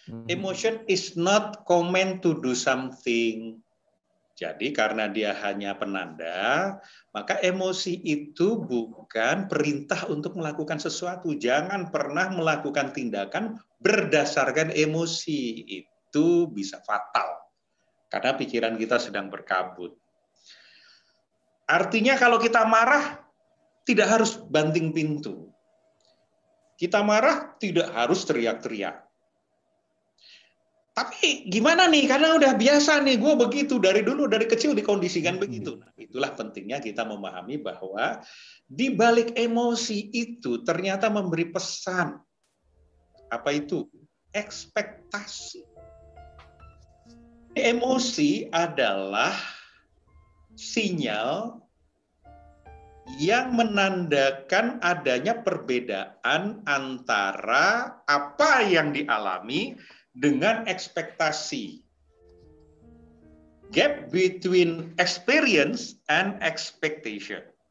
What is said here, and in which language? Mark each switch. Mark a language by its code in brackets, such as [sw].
[en] Emotion is not command to do something. [id] Jadi karena dia hanya penanda, maka emosi itu bukan perintah untuk melakukan sesuatu. Jangan pernah melakukan tindakan berdasarkan emosi. Itu bisa fatal. Karena pikiran kita sedang berkabut. Artinya kalau kita marah, tidak harus banting pintu. Kita marah, tidak harus teriak-teriak. Tapi gimana nih, karena udah biasa nih, gue begitu, dari dulu, dari kecil dikondisikan begitu. Nah, itulah pentingnya kita memahami bahwa di balik emosi itu ternyata memberi pesan. Apa itu? Ekspektasi. Emosi adalah sinyal yang menandakan adanya perbedaan antara apa yang dialami dengan ekspektasi. [en] Gap between experience and expectation.